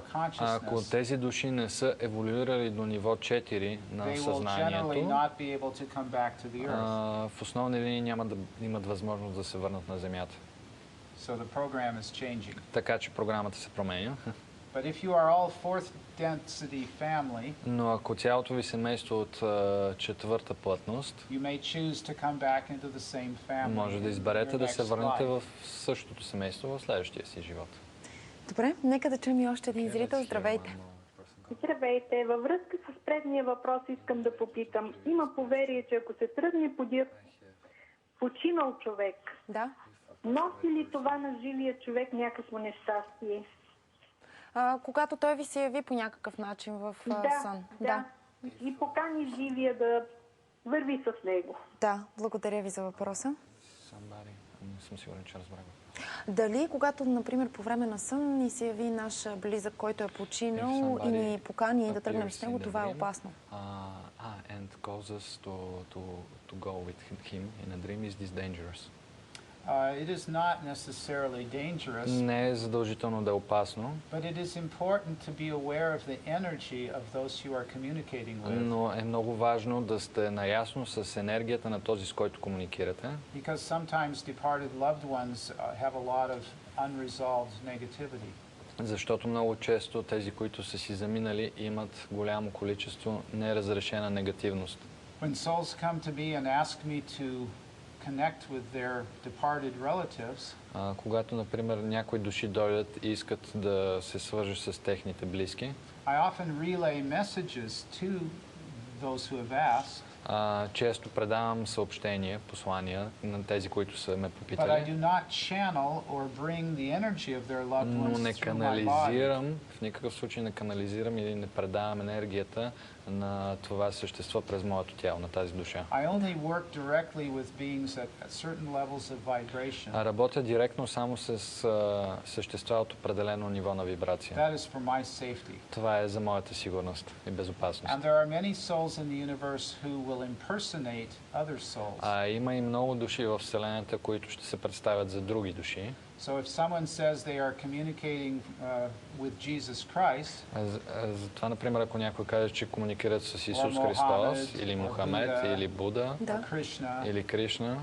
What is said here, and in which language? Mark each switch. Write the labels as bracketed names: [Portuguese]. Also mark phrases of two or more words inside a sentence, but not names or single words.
[Bulgarian] ако [English] consciousness, [Bulgarian] тези души не са еволюирали до ниво 4 на [English] they will generally [Bulgarian] съзнанието, [English] not be able to come back to the earth. [Bulgarian] в основни линии няма да имат възможност да се върнат на Земята. [English] So the program is changing. [Bulgarian] Така че програмата се променя. [English] But if you are all fourth density family, [Bulgarian] Но ако цялото ви семейство от четвърта плътност, [English] you may choose to come back into the same family. [Bulgarian] може да [English] in [Bulgarian] изберете [English] your [Bulgarian] да се [English] next [Bulgarian] върнете [English] life. [Bulgarian] в същото семейство в следващия си живот. Добре, нека да чуем и още един зрител. Здравейте! Здравейте! Във връзка с предния въпрос искам да попитам. Има поверие, че ако се тръгне подир починал човек, Да. носи ли това на живия човек някакво нещастие? Когато той ви се яви по някакъв начин в сън. Да. И покани живия да върви с него. Да, благодаря ви за въпроса. Не съм сигурен, че разбрах. Дали, когато, например, по време на сън ни се яви наш близък, който е починал и ни покани да тръгнем с него, това е опасно. [English] And calls us to go with him in a dream, is this dangerous? It is not necessarily dangerous. [Bulgarian] Не е задължително да е опасно. [English] But it is important to be aware of the energy of those you are communicating with. [Bulgarian] Но е много важно да сте наясно с енергията на този, с който комуникирате. [English] Because sometimes departed loved ones have a lot of unresolved negativity. [Bulgarian] Защото много често тези, които са си заминали, имат голямо количество неразрешена негативност. [English] When souls come to me and ask me to connect with their departed relatives, [Bulgarian] когато, например, някои души дойдат и искат да се свържат с техните близки, [English] I often relay messages to those who have asked. [Bulgarian] Често предавам съобщения, послания на тези, които са ме [English] But I [Bulgarian] попитали, [English] do not channel or bring the energy of their loved [Bulgarian] но не [English] ones through my body. [Bulgarian] канализирам, в никакъв случай не канализирам или не предавам енергията на това същество през моето тяло, на тази душа. [English] I only work directly with beings at certain levels of vibration. [Bulgarian] Работя директно само с същества от определено ниво на вибрация. [English] That is for my safety. [Bulgarian] Това е за моята сигурност и безопасност. [English] And there are many souls in the universe who will impersonate other souls. [Bulgarian] Има и много души в Вселената, които ще се представят за други души. [English] So if someone says they are communicating with Jesus Christ, [Bulgarian] Затова, например, ако някой каже, че комуникират с Исус Христос, или Мухамед, или Буда, или Кришна,